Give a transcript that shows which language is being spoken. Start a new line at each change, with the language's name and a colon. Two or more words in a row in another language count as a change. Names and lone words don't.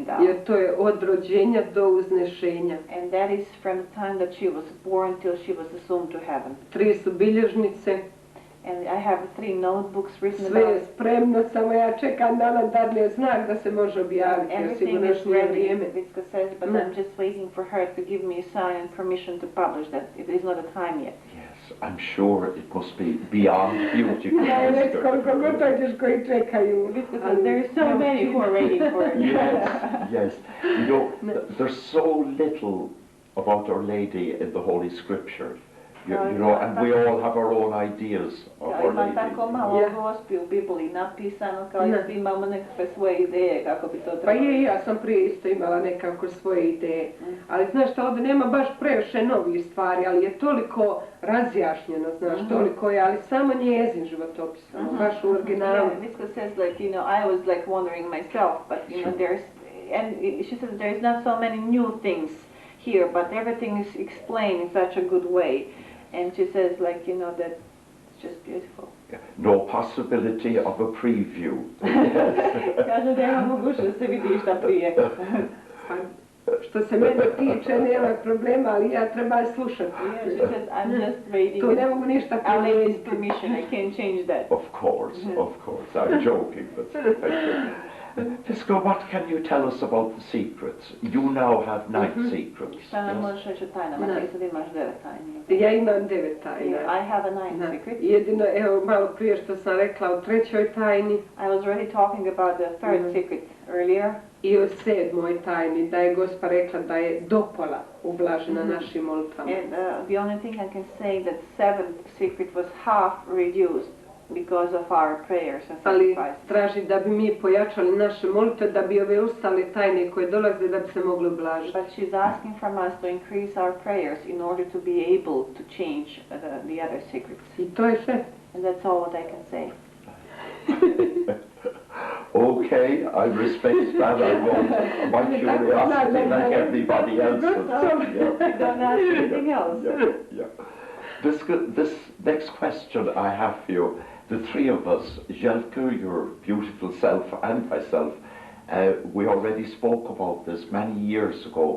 English: down.
Croatian: Jer to je od rođenja do uznešenja.
English: And that is from the time that she was born till she was assumed to heaven.
Croatian: 3 su bilježnice.
English: And I have 3 notebooks written
Croatian: Sve je
English: about it.
Croatian: spremno, samo ja čekam da nam dadne znak da se može objaviti.
English: Everything is ready, Vicka says, but I'm just waiting for her to give me a sign and permission to publish that. It is not a time yet. Yes, I'm sure it must be beyond beautiful.
Croatian: Ja već koliko god dođeš koji čekaju.
English: Vicka says, there are so many who are waiting for it. Yes. You know, there's so little about Our Lady in the Holy Scripture. You know, and we all have our own ideas of Our Lady.
Croatian: Ima tako malo Gospi u Bibliji napisano, kao i svi imamo nekakve svoje ideje kako bi to trebalo. Pa ja sam prije isto imala nekako svoje ideje. Ali znaš šta, ovdje nema baš previše novih stvari, ali je toliko razjašnjeno, znaš, toliko je, ali samo njezin životopis, baš u originalu.
English: Yeah, Vicka says, like, you know, I was like wondering myself, but you know, there's, and she says there's not so many new things here, but everything is explained in such a good way. And she says, like, you know, that it's just beautiful. No possibility of a preview.
Croatian: Kaže da nema mogućnost da se vidi šta prije. Što se mene tiče, nema problema, ali ja treba slušati.
English: Yeah, she says, I'm just waiting.
Croatian: Tu ne mogu ništa promijeniti.
English: Our lady's permission, I can't change that. Of course. I'm joking, but thank you. Vicka, what can you tell us about the secrets? You now have 9 secrets.
Croatian: Šta nam možeš reći o tajnama? Ti sad imaš 9 tajni. Ja imam 9 tajna.
English: I have a 9 secret.
Croatian: Jedino, evo, malo prije što sam rekla o 3. tajni.
English: I was already talking about the 3rd secret earlier.
Croatian: I o 7. tajni, da je Gospa rekla da je dopola ublažena našim molitvama.
English: And the only thing I can say that 7th secret was half reduced because of our prayers and sacrifices.
Croatian: Ali traži da bi mi pojačali naše molitve, da bi ove ustale tajne koje dolaze da bi se mogli ublažiti.
English: But she's asking from us to increase our prayers in order to be able to change the other secrets.
Croatian: I to je sve.
English: And that's all what I can say. Okay, I respect that. I won't. My curiosity, like everybody else's. You don't ask anything else. This next question I have for you, the 3 of us, Jelka, your beautiful self, and myself, we already spoke about this many years ago.